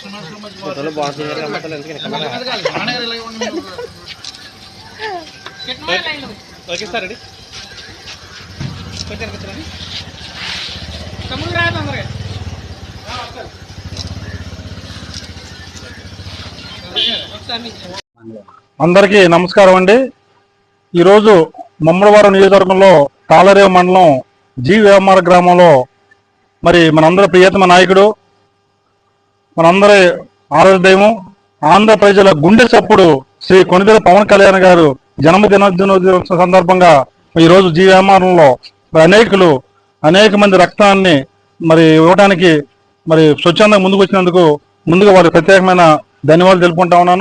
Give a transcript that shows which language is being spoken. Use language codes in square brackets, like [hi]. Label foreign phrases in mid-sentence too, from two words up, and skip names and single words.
[hi] कितना लाइन [en] OK sir ready [hi] समुद्र है तंदरे [te] అందరికీ నమస్కారం అండి. ఈరోజు ముమ్మడివారం నియోజకవర్గంలో తాళరేవు మండలం జీవేమార గ్రామంలో మరి మనందరి ప్రియతమ నాయకుడు, మనందరి ఆరాధ్యము, ఆంధ్ర ప్రజల గుండె చప్పుడు శ్రీ కొణిదెల పవన్ కళ్యాణ్ గారు జన్మదినోత్సవం సందర్భంగా ఈరోజు జీవేమారంలో అనేక మంది రక్తాన్ని మరి ఇవ్వడానికి మరి స్వచ్ఛందంగా ముందుకు వచ్చినందుకు ముందుగా వారికి ప్రత్యేకమైన ధన్యవాదాలు తెలుపుకుంటా ఉన్నాను.